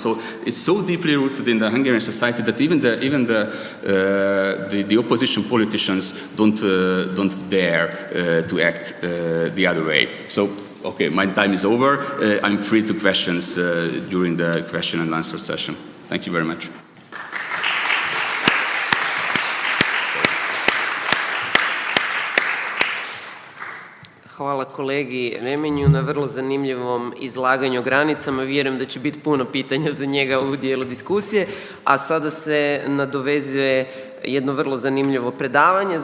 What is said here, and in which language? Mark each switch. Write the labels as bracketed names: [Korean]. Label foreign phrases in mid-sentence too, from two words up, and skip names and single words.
[English] So it's so deeply rooted in the Hungarian society that even the opposition politicians don't dare to act the other way. So. Okay, my time is over. I'm free to questions during the question and answer session. Thank you very much. [Croatian] Hvala kolegi Remenju na vrlo zanimljivom izlaganju o granicama. Vjerujem da će biti puno pitanja za njega u dijelu diskusije. A sada se nadovezuje jedno vrlo zanimljivo predavanje.